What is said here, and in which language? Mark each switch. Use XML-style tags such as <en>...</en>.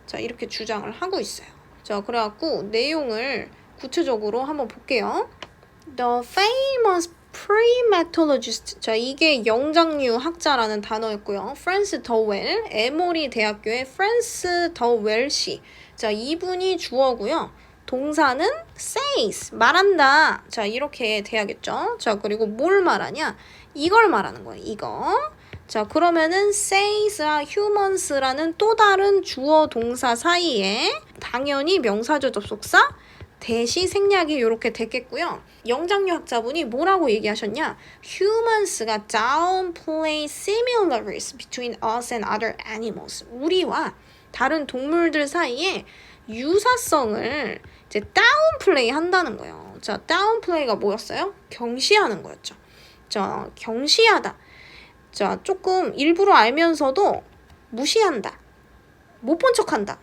<ko>자, 이렇게 주장을 하고 있어요. 자, 그래갖고 내용을 구체적으로 한번 볼게요.</ko> <en>The famous primatologist.</en> <ko>자, 이게 영장류 학자라는 단어였고요. 프랜스 더웰, 에모리 대학교의 프랜스 더웰 씨. 자, 이분이 주어고요. 동사는 says, 말한다. 자, 이렇게 돼야겠죠. 자, 그리고 뭘 말하냐? 이걸 말하는 거예요. 이거. 자, 그러면은 says와 humans라는 또 다른 주어 동사 사이에 당연히 명사절 접속사 대시 생략이 이렇게 됐겠고요. 영장류 학자분이 뭐라고 얘기하셨냐?</ko> <en>Humans가 downplay similarities between us and other animals.</en> <ko>우리와 다른 동물들 사이에 유사성을 이제 다운플레이 한다는 거예요. 자, 다운플레이가 뭐였어요? 경시하는 거였죠. 자, 경시하다. 자, 조금 일부러 알면서도 무시한다. 못 본 척한다.</ko>